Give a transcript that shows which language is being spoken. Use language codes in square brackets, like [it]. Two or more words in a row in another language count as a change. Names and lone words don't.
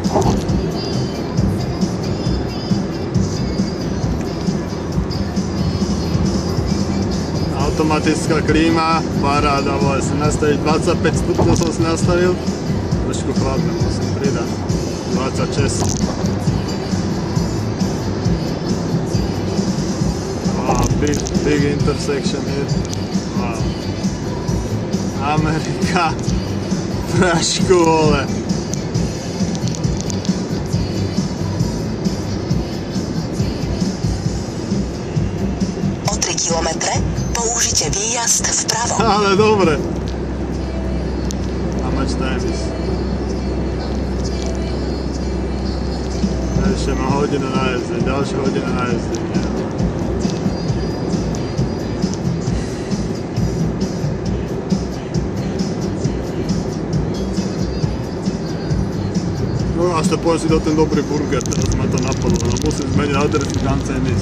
[sk] Automatická klíma, paráda, vole, si nastaviť 25 stupňov som si nastavil. Trošku chladné, musím pridať. 26. [en] Big intersection here. Wow. [sk] Amerika. Prašku, vole. O 3 kilometre použite výjazd vpravo. Ale dobre. [en] How much time is? [sk] Ešte má hodinu na jazdenie, ďalšia hodina na jazdenie. No až to poviem si dať ten dobrý burger, teraz ma to napadlo, no musím zmeniť adresu, kam chcem ísť.